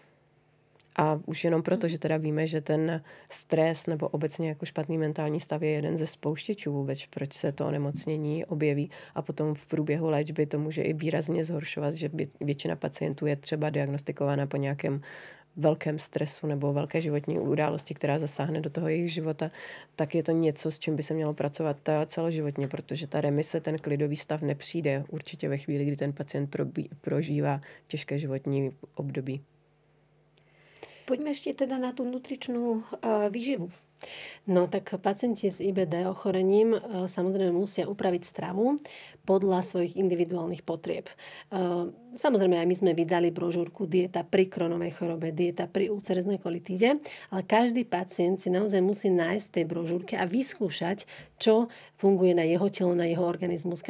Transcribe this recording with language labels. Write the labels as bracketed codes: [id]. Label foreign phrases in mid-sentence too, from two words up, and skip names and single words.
[cs] A už jenom proto, že teda víme, že ten stres nebo obecně jako špatný mentální stav je jeden ze spouštěčů vůbec, proč se to onemocnění objeví a potom v průběhu léčby to může i výrazně zhoršovat, že většina pacientů je třeba diagnostikována po nějakém velkém stresu nebo velké životní události, která zasáhne do toho jejich života, tak je to něco, s čím by se mělo pracovat celoživotně, protože ta remise, ten klidový stav nepřijde určitě ve chvíli, kdy ten pacient prožívá těžké životní období. [sk] Poďme ešte teda na tú nutričnú výživu. No tak pacienti s IBD ochorením samozrejme musia upraviť stravu podľa svojich individuálnych potrieb. Samozrejme aj my sme vydali brožúrku Dieta pri Crohnovej chorobe, dieta pri ulceroznej kolitíde, ale každý pacient si naozaj musí nájsť v tej brožúrke a vyskúšať, čo funguje na jeho telo, na jeho organizmus.